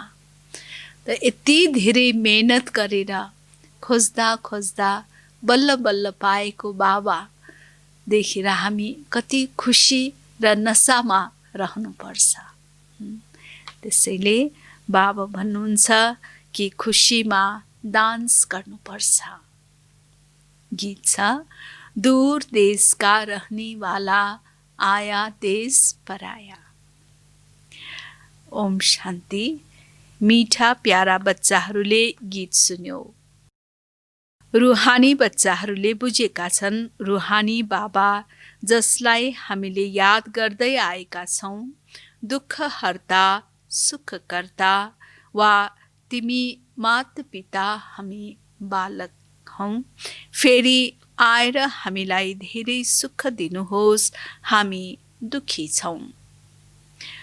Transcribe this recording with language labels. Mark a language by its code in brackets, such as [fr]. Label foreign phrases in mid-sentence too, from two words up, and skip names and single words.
[ne] त यति धेरै मेहनत गरेर खोज्दा खोज्दा बल्ल बल्ल पाएको बाबा देखेर हामी कति खुसी र नसामा रहनुपर्छ। त्यसैले बाबा भन्नुहुन्छ कि खुसीमा डान्स गर्नुपर्छ। गीत छ, [hi] दूर देश का रहने वाला आया देश पराया। [ne] ओम शान्ति। मीठा प्यारा बच्चाहरूले गीत सुन्यो। रुहानी बच्चाहरूले बुझेका छन् रुहानी बाबा जसलाई हामीले याद गर्दै आएका छौँ, दुःख हर्ता, सुखकर्ता वा तिमी माता पिता हामी बालक हौँ, फेरि आएर हामीलाई धेरै सुख दिनुहोस्, हामी दुखी छौँ।